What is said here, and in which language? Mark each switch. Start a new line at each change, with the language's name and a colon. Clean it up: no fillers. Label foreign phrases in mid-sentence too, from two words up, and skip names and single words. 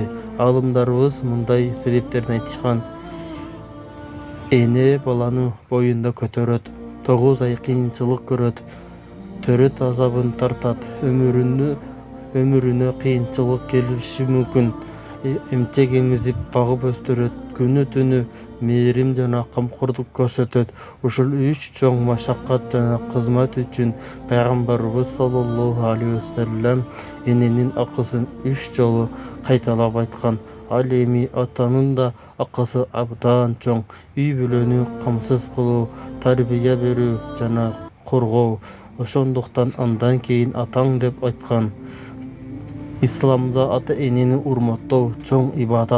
Kyrgyz: Алымдарыбыз мындай себептерин айтышкан. Эне баланы боюнда көтөрөт, 9 ай кыйынчылык көрөт, төрөт азабын тартат, өмүрүнө кыйынчылык келиши мүмкүн. Эмчек эмизип багып өстүрөт, күнү-түнү мээрим жана камкордук көрсөтөт. Ушул 3 чоң машаккат жана кызмат үчүн Пайгамбарыбыз
Arabic: صلى الله عليه وسلم
Kyrgyz: эненин акысын 3 жолу кайталап айткан. Ал эми атанын да акысы абдан чоң. Үй бүлөнү камсыз кылуу, тарбия берүү жана коргоо. Ошондуктан андан кейін атаң деп айткан. Исламда ата энени урматтоо чоң ибадат.